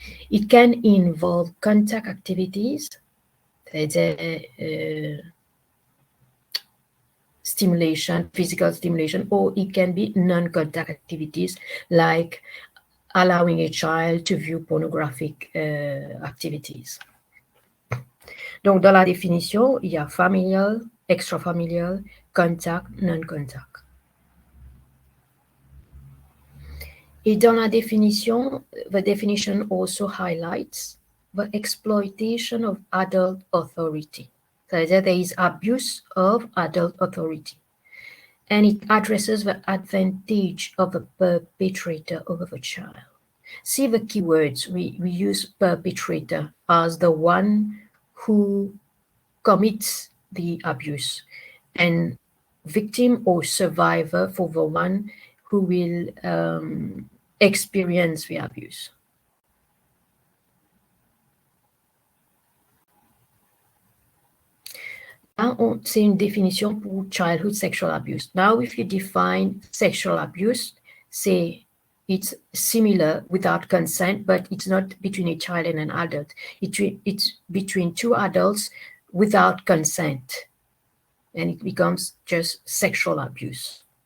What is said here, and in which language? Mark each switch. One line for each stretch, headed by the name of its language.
English: It can involve contact activities,
French: c'est-à-dire
English: stimulation, physical stimulation, or it can be non-contact activities like allowing a child to view pornographic activities.
French: Donc, dans la définition, il y a familial, extrafamilial, contact, non-contact. Et dans la définition,
English: the definition also highlights the exploitation of adult authority.
French: C'est-à-dire
English: there is abuse of adult authority. And it addresses the advantage of the perpetrator over the child. See the keywords. We use perpetrator as the one who commits the abuse, and victim or survivor for the one who will experience the abuse.
French: Là, c'est une définition pour childhood sexual abuse.
English: Now, if you define sexual abuse, say it's similar without consent, but it's not between a child and an adult. It's between two adults without consent, and it becomes just sexual abuse.